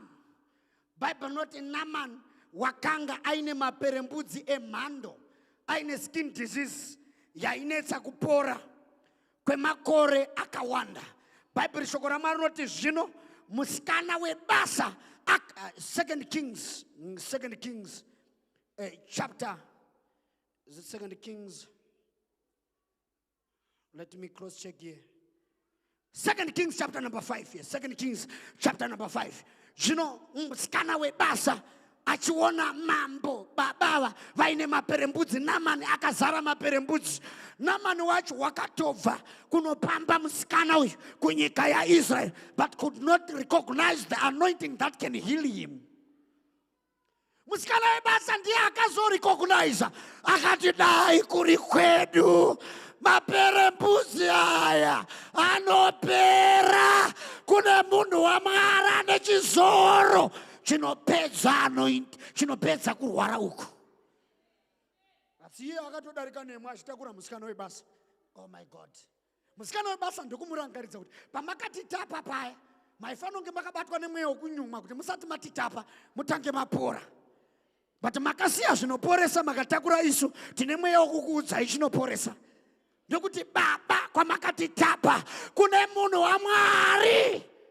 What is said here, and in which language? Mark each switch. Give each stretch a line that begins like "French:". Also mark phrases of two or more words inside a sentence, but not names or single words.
Shona: Bible noti Naaman wakanga aine maperembudzi emhando, aine
English: skin disease
Shona: yainetsa kupora kwemakore akawanda. Bible shoko raMwari noti zvino musikana webasa 2 Kings chapter,
English: is it 2 Kings? Let me cross check here. 2 Kings chapter number 5 here. 2 Kings chapter number 5.
Shona: Zvino musikana webasa achiona mambo babava vaine maperembudzi, Naamani akazara maperembudzi. Naamani wacho wakatobva kunopamba musikana uyu kunyika yaIsrael,
English: but could not recognize the anointing that can heal him.
Shona: Musikana webasa ndiye akazorecognize, akati dai kuri kwedu maperembudzi aya anopera, kune munhu waMwari ane chizoro chinopedza kurwara uku. Asi iye akatodarika nemwe achitakura musikana webasa.
English: Oh my God.
Shona: Musikana webasa ndokumurangaridza kuti pamakatitapa paya maifanira kunge makabatwa nemweya wekunyumwa kuti musati matitapa mutange mapora. But makasiya zvinoporesa makatakura isu tine mweya wekukuudzai chinoporesa. Ndokuti baba kwamakatitapa kune munhu waMwari.